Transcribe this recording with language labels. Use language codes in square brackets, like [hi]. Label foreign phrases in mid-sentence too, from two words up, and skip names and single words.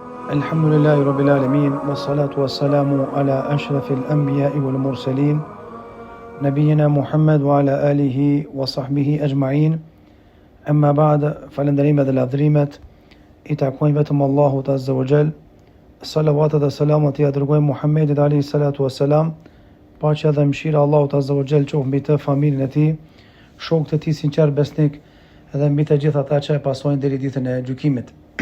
[ar] الحمد لله رب العالمين والصلاة والسلام على أشرف الأنبياء والمرسلين نبينا محمد وعلى آله وصحبه أجمعين. أما بعد, [sq] falenderimet dhe lavdrimet i takojnë vetëm Allahut [ar] عز وجل. [sq] Salavatet dhe selamat i dërgojmë Muhammedit [ar] عليه الصلاة والسلام, [sq] paqja dhe mëshira e Allahut [ar] عز وجل [sq] qoftë mbi të, familjen e tij, shokët e tij sinqer besnik dhe mbi të gjithë ata që e pasojnë deri ditën e gjykimit.